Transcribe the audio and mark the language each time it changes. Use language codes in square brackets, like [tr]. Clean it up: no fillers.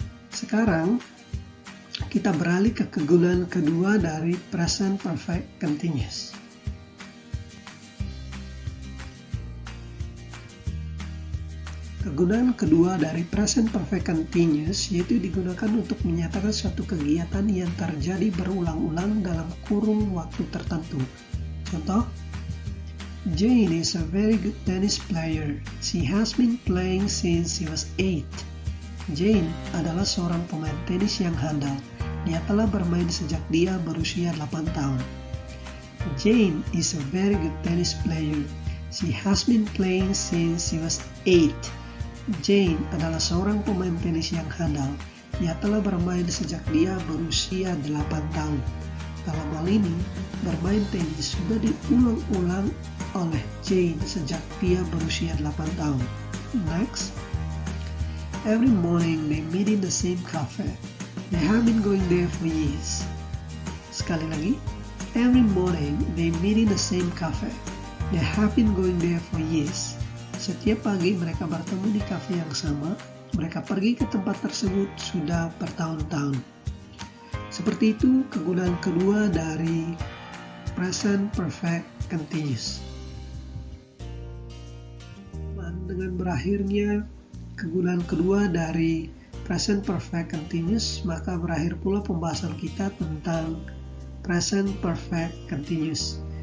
[id] Sekarang, kita beralih ke kegunaan kedua dari present perfect continuous. Kegunaan kedua dari present perfect continuous yaitu digunakan untuk menyatakan suatu kegiatan yang terjadi berulang-ulang dalam kurun waktu tertentu. Contoh, [en] Jane is a very good tennis player. She has been playing since she was 8. [id] Jane adalah seorang pemain tenis yang handal. Dia telah bermain sejak dia berusia 8 tahun. [en] Jane is a very good tennis player. She has been playing since she was 8. [id] Jane adalah seorang pemain tenis yang handal. Dia telah bermain sejak dia berusia 8 tahun. Dalam hal ini, bermain tenis sudah diulang-ulang oleh Jane sejak dia berusia 8 tahun. [en] Next. Every morning they meet in the same cafe. They have been going there for years. [id] Sekali lagi, [en] every morning they meet in the same cafe. They have been going there for years. [id] Setiap pagi mereka bertemu di kafe yang sama. Mereka pergi ke tempat tersebut sudah bertahun-tahun. Seperti itu kegunaan kedua dari present perfect continuous. Dengan berakhirnya kegunaan kedua dari present perfect continuous, maka berakhir pula pembahasan kita tentang present perfect continuous.